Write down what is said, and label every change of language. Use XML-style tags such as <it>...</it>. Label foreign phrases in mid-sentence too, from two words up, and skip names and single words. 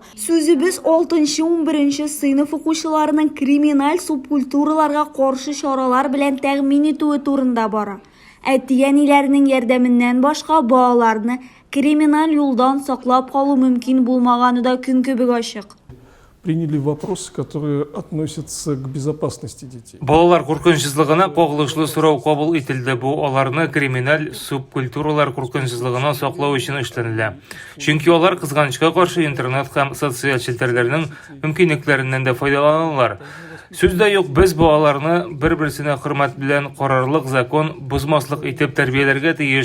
<tt>Сүзебез 6-11 сыйныф укучыларының криминаль субкультураларга каршы чаралар белән тәэмин итүе турында бара. Әти-әниләрнең ярдәменнән башка балаларны криминаль юлдан саклап калу мөмкин булмаганы да көн кебек ачык.</tt> <ru>Приняли вопросы, которые относятся к безопасности детей.</ru> <tt>Балалар куркынычсызлыгына кагылышлы сорау кабул ителде. Бу аларны криминаль субкультуралар куркынычсызлыгынан саклау өчен эшләнелә. Чөнки алар кызганычка каршы интернет һәм социаль челтәрләрнең мөмкинлекләреннән дә файдаланалар. Сүздә юк, без балаларны бер-берсенә хөрмәт белән карарлык закон бузмаслык итеп тәрбияләргә тиеш.</tt>